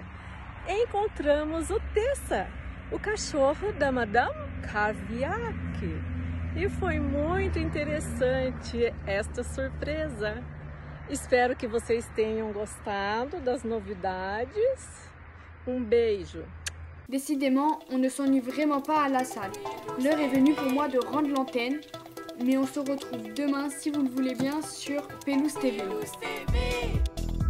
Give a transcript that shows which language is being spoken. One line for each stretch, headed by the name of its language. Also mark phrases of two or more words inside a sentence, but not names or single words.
Portuguese: Encontramos o Tessa, o cachorro da Madame Caviac. E foi muito interessante esta surpresa. Espero que vocês tenham gostado das novidades. Um beijo.
French: Décidément, on ne s'ennuie vraiment pas à la salle. L'heure est venue pour moi de rendre l'antenne, mais on se retrouve demain, si vous le voulez bien, sur Pelouse TV.